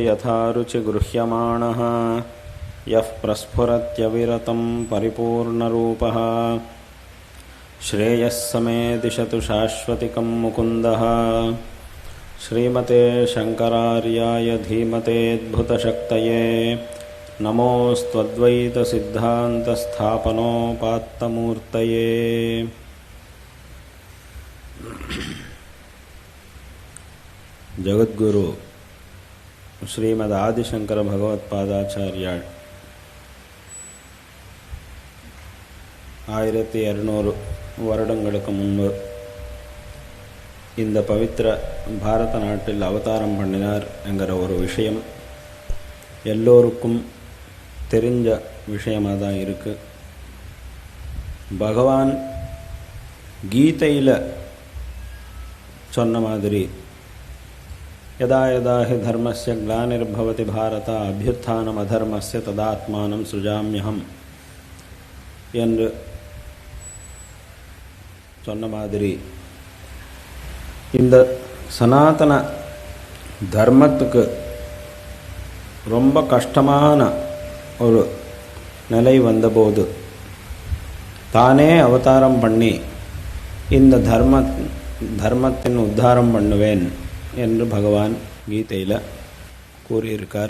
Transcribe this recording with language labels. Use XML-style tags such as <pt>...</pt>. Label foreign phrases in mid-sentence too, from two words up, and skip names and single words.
<sa>यथा रुचिगृह्यमाणः यः प्रस्फुरत्यविरतं परिपूर्णरूपः श्रेयः समे दिशतु शाश्वतिकं मुकुन्दः श्रीमते शङ्करार्याय धीमतेऽद्भुतशक्तये नमोऽस्त्वद्वैतसिद्धान्तस्थापनोपात्तमूर्तये.</sa> <ta>जगद्गुरु श्रीमद आदिशंकर भगवत्पादाचार्याल 1200 வருடங்களுக்கு முன்பு இந்த பவித்திர பாரத நாட்டில் அவதாரம் பண்ணினார் என்கிற ஒரு விஷயம் எல்லோருக்கும் தெரிஞ்ச விஷயமாக தான் இருக்கு. பகவான் கீதையில் சொன்ன மாதிரி</ta> <sa>यदा यदा हि धर्मस्य ग्लानिर्भवति भारत अभ्युत्थानमधर्मस्य तदात्मानं सृजाम्यहम्</sa> <ta>என்று சொன்ன மாதிரி இந்த சனாதன தர்மத்துக்கு ரொம்ப கஷ்டமான ஒரு நிலை வந்தபோது தானே அவதாரம் பண்ணி இந்த தர்மத்தின் உத்தாரம் பண்ணுவேன் என்று பகவான் கீதையில் கூறியிருக்கார்.</ta>